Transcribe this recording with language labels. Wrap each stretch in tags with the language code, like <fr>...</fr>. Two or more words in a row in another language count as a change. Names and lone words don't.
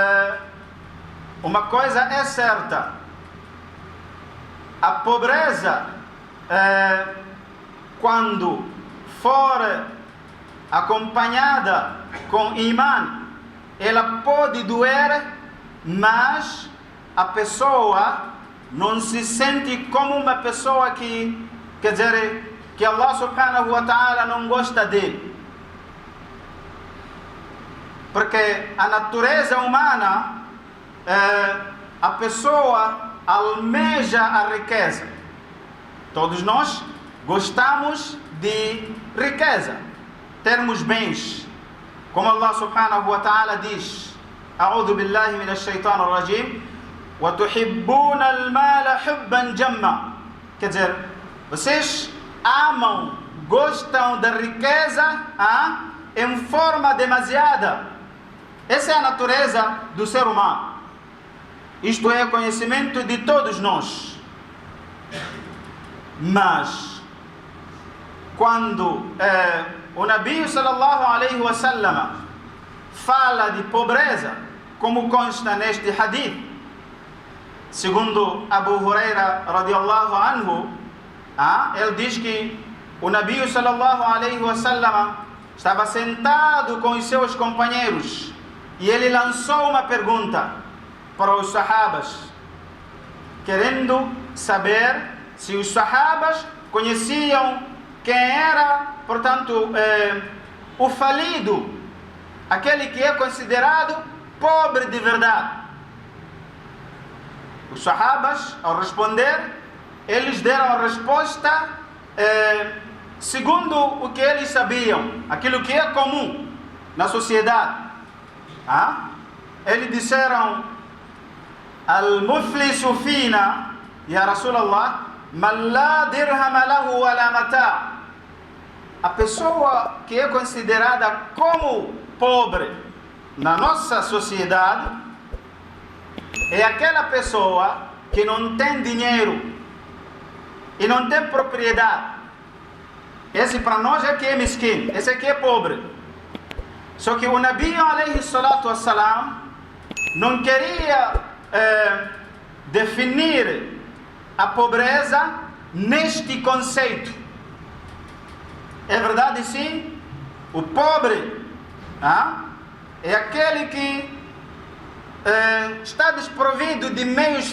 <pt>Mas uma coisa é certa: a pobreza, quando for acompanhada com imã, ela pode doer, mas a pessoa não se sente como uma pessoa que, quer dizer, que</pt> <ar>الله سبحانه وتعالى</ar> <pt>não gosta dele. Porque a natureza humana, a pessoa almeja a riqueza. Todos nós gostamos de riqueza, termos bens.</pt> <ar>Como الله سبحانه وتعالى diz: أعوذ بالله من الشيطان الرجيم وتحبون المال حبا جما.</ar> <pt>Quer dizer, vocês amam, gostam da riqueza em forma demasiada. Essa é a natureza do ser humano. Isto é conhecimento de todos nós. Mas quando o Nabi</pt> <ar>صلى الله عليه وسلم</ar> <pt>fala de pobreza, como consta neste hadith, segundo Abu Huraira</pt> <ar>رضي الله عنه,</ar> <pt>ele diz que o Nabi</pt> <ar>صلى الله عليه وسلم</ar> <pt>estava sentado com os seus companheiros e ele lançou uma pergunta para os sahabas, querendo saber se os sahabas conheciam quem era, portanto, o falido, aquele que é considerado pobre de verdade. Os sahabas, ao responder, eles deram a resposta segundo o que eles sabiam, aquilo que é comum na sociedade. Eles disseram:</pt> <ar>المفلس فينا يا رسول الله من لا درهم له ولا متاع'.</ar> <pt>A pessoa que é considerada como pobre na nossa sociedade é aquela pessoa que não tem dinheiro e não tem propriedade. Esse para nós é que é mesquinho, esse aqui é pobre. Só que o Nabi</pt> <ar>عليه الصلاة والسلام</ar> <pt>não queria definir a pobreza neste conceito. É verdade, sim, o pobre é aquele que está desprovido de meios</pt>